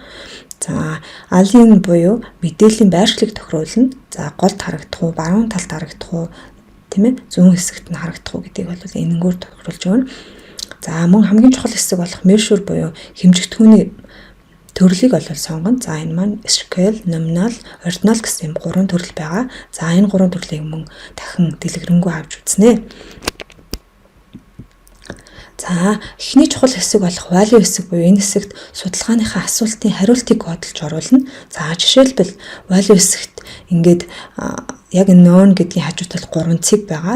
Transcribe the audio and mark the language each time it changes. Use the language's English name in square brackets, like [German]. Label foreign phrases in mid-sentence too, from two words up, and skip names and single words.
[Mongolian] За align буюу мэдээллийн байршлыг тохируулна. За голд харагдах уу, баруун талд харагдах уу, тийм ээ, зүүн хэсэгт нь харагдах уу гэдгийг бол энэгээр тохируулж өгнө. За мөн хамгийн чухал хэсэг болох measure буюу хэмжигдэхүүний төрлийг бол сонгоно. За энэ маань [English] scale, nominal, ordinal [Mongolian] гэсэн 3 төрөл байгаа. За энэ 3 төрлийг мөн дахин дэлгэрэнгүй авч үзнэ. За эхний чухал хэсэг болох value хэсэг буюу энэ хэсэгт судалгааныхаа асуултын хариултыг кодолж оруулна. За жишээлбэл value хэсэгт ингээд яг энэ known гэдгийн хажууд тал 3 цэг байгаа.